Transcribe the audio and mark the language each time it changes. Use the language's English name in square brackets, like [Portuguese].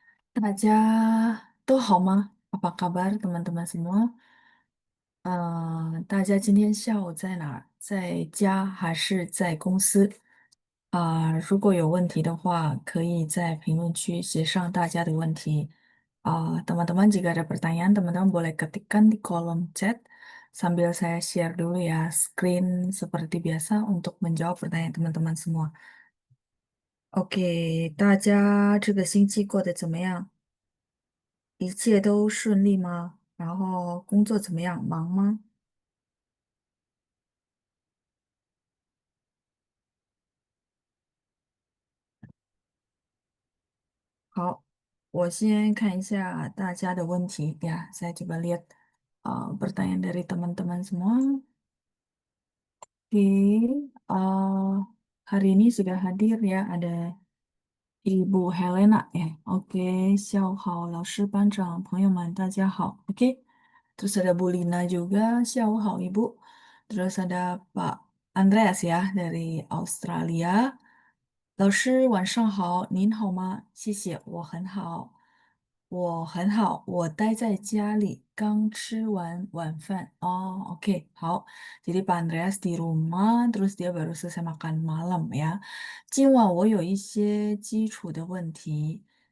[Chinese] 大家都好吗？ [Indonesian] Apa kabar teman-teman semua？ [Chinese] 大家今天下午在哪儿？在家还是在公司？如果有问题的话，可以在评论区写上大家的问题。 [Indonesian] Teman-teman jika ada pertanyaan, teman-teman boleh ketikkan di kolom chat sambil saya share dulu ya screen seperti biasa untuk menjawab pertanyaan teman-teman semua. [Chinese] OK，大家这个星期过得怎么样？一切都顺利吗？然后工作怎么样？忙吗？好，我先看一下大家的问题ya. [Indonesian] Saya coba lihat pertanyaan dari teman-teman semua. Oke, hari ini sudah hadir ya. Ada Ibu Helena ya. [Chinese] Oke, 下午好，老师、班长、朋友们，大家好。 [Indonesian] Oke, terus ada Bu Lina juga. [Chinese] 下午好， [Indonesian] Ibu. Terus ada Pak Andreas ya dari Australia. [Chinese] 老师晚上好，您好吗？谢谢，我很好，我很好，我待在家里，刚吃完晚饭。 [Indonesian] Oh, oke, 好。Jadi Pak Andreas di rumah, terus dia baru selesai makan malam ya. [Chinese] 今晚我有一些基础的问题。